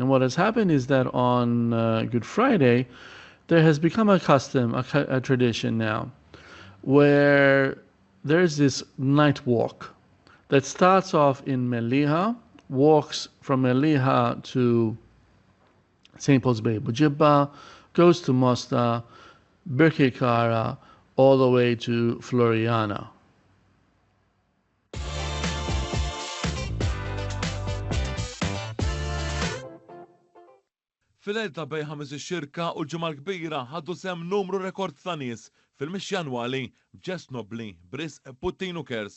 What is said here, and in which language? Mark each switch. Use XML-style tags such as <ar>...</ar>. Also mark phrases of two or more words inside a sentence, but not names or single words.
<en>And what has happened is that on Good Friday, there has become a custom, a tradition now, where there's this night walk that starts off in Meliha, walks from Meliha to St. Paul's Bay Bujibba, goes to Mosta, Birkei Kara, all the way to Floriana.</en> <mt>Fil-lejl ta' bej ħames ix-xirka u l-ġimgħa l-kbira ħaddu sehem numru rekord ta' nies fil-mixja annwali f'ġest Nobli b'risq Potinu Cares.</mt>